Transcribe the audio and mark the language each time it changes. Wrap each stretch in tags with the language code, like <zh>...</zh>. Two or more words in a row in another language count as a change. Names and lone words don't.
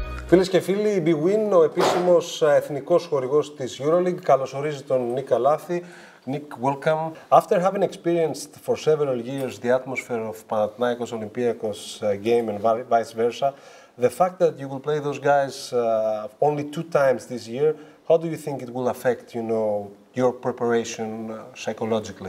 <el>Φίλες και φίλοι, BWIN, ο επίσημος εθνικός χορηγός της EuroLeague, καλωσορίζει τον Νικ Καλάθη.</el> <en>Nick, welcome. After having experienced for several years the atmosphere of Panathinaikos Olympiacos game and vice versa, the fact that you will play those guys only 2 times this year, how do you think it will affect, your preparation psychologically?</en>